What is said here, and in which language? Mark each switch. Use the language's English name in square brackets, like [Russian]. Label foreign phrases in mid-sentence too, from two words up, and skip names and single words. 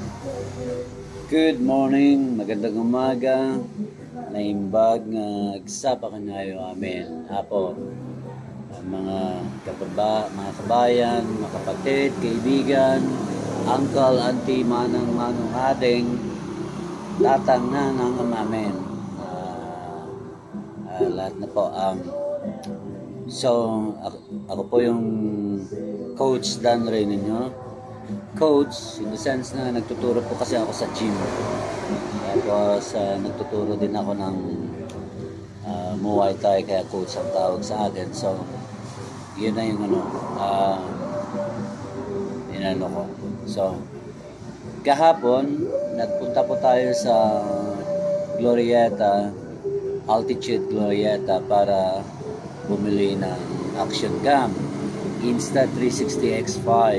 [English] Good morning, [Filipino] magandang umaga. [Iloko] Naimbag nga agsapa kanayo amin. Apo, [Filipino] mga mga kabayan, mga kapatid, kaibigan, uncle, auntie, manang ating, tatang na ng amin. Lahat na po ang ako po yung coach Dan Ray ninyo. Coach, [English] in the sense [Filipino] na nagtuturo po kasi ako sa gym. Tapos nagtuturo din ako ng Muay Thai, kaya coach ang tawag sa akin. So, yun na yung inano ko. So, kahapon, nagpunta po tayo sa Glorieta, Altitude Glorieta para bumili ng [English] action cam, [Filipino] Insta360 X5.